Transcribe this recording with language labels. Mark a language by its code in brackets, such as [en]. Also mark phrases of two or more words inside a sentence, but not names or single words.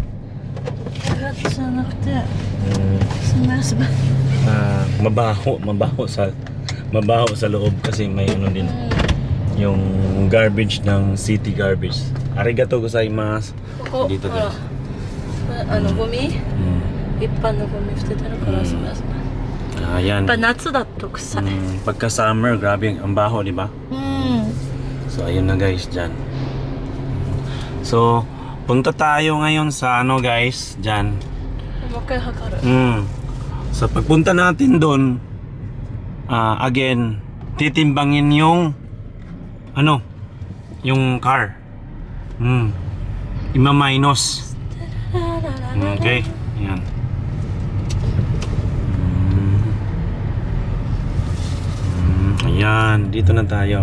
[ja] じゃなくてすみません [tl] Mabaho sa loob kasi may ano din yung garbage ng [en] city garbage. [ja] ありがとうございます. ここ [tl] Dito [ja] ほら [tl] guys. [ja] ゴミ一般のゴミ捨ててるからすみませんや [tl] Ayan. [ja] っぱ夏だと臭い [tl] Pagka summer, grabe ang baho, di ba? [ja] うん [tl] So ayun na guys, dyan. So, punta tayo ngayon sa ano guys, dyan. [ja] もう一回測る [tl] Sa pagpunta natin doon, again, titimbangin yung ano, yung car. Ima-minus. Okay, yan. Ayan, dito na tayo.